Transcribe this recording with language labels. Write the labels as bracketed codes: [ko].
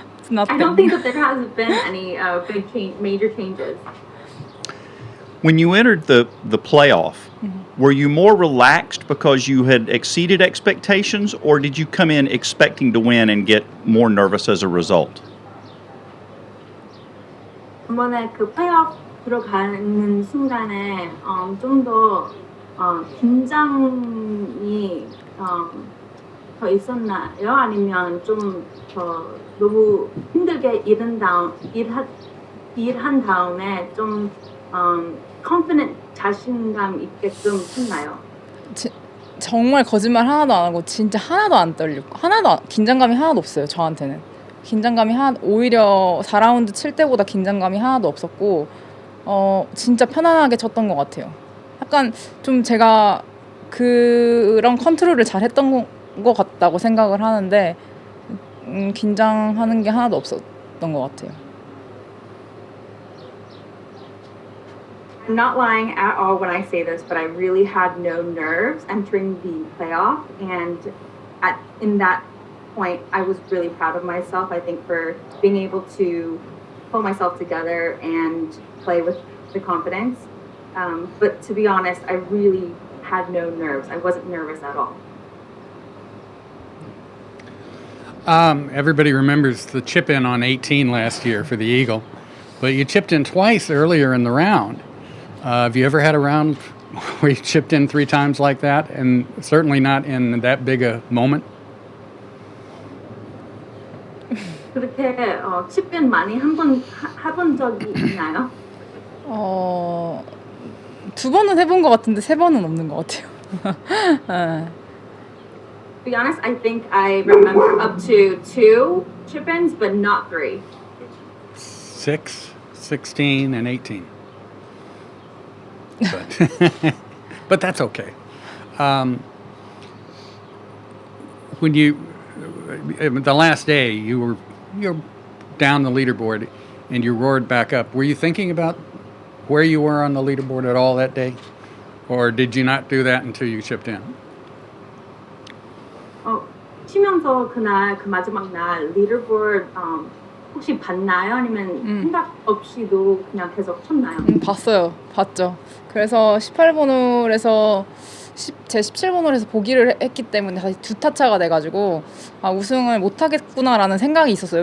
[en] I don't think that there has been any major changes. When you entered the playoff, were you more relaxed because you had exceeded expectations, or did you come in expecting to win and get more nervous as a result? [ko] 이번에 그 플레이오프 들어가는 순간에 좀 더 긴장이 더 있었나요? 아니면 좀 더 너무 힘들게 일한 다음에 좀 confident 자신감 있게끔 했나요? 정말 거짓말 하나도 안 하고 진짜 하나도 안 떨리고 긴장감이 하나도 없어요. 저한테는 긴장감이 오히려 4라운드 칠 때보다 긴장감이 하나도 없었고 진짜 편안하게 쳤던 것 같아요. 약간 좀 제가 그런 컨트롤을 잘 했던 것 같다고 생각을 하는데 긴장하는 게 하나도 없었던 것 같아요. [en] I'm not lying at all when I say this, but I really had no nerves entering the playoff, and in that point, I was really proud of myself. I think for being able to pull myself together and play with the confidence. But to be honest, I really had no nerves. I wasn't nervous at all. Everybody remembers the chip in on 18 last year for the Eagle, but you chipped in twice earlier in the round. Have you ever had a round where you chipped in 3 times like that, and certainly not in that big a moment? [ko] 그렇게 칩인 많이 해본 적이 있나요? 2번은 해본 것 같은데 3번은 없는 것 같아요. [en] To be honest, I think I remember up to 2 chip-ins, but not 3. 6, 16, and 18. But that's okay. When the last day you're down the leaderboard and you roared back up, were you thinking about where you were on the leaderboard at all that day, or did you not do that until you chipped in? [ko] 치면서 그날 그 마지막 날 리더보드 혹시 봤나요? 아니면 생각 없이도 그냥 계속 쳤나요? 봤죠. 그래서 18번 홀에서 제 17번 홀에서 보기를 했기 때문에 다시 두 타차가 돼가지고 우승을 못하겠구나라는 생각이 있었어요.